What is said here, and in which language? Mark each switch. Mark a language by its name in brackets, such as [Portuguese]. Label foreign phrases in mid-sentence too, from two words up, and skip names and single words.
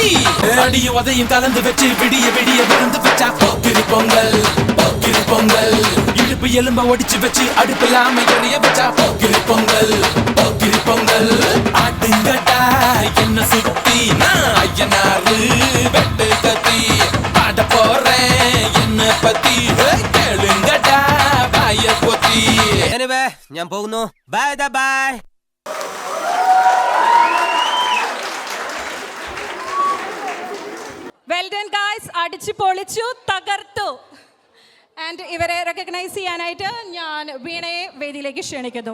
[Tamil] அடியும் உதையும் கலந்து வச்சு விடிய விடிய விருந்து வச்சா போக்கிரி பொங்கல் போக்கிரி பொங்கல் இடுப்பு எலும்ப ஒடிச்சு வச்சு அடுப்பில்லாம எறிய வச்சா போக்கிரி பொங்கல் போக்கிரி பொங்கல் ஆடுங்கடா என்ன சுத்தி நான் ஐயனாரு வெட்டு கத்தி பாட போறேன் என்ன பத்தி கேளுங்கடா வாய பொத்தி. [Malayalam] ഞാൻ പോകുന്നു. [English] bye bye. well done guys, [Malayalam] അടിച്ചു പൊളിച്ചു, തകർത്തു. ആൻഡ് ഇവരെ റെക്കഗ്നൈസ് ചെയ്യാനായിട്ട് ഞാൻ വീണയെ വേദിയിലേക്ക് ക്ഷണിക്കുന്നു.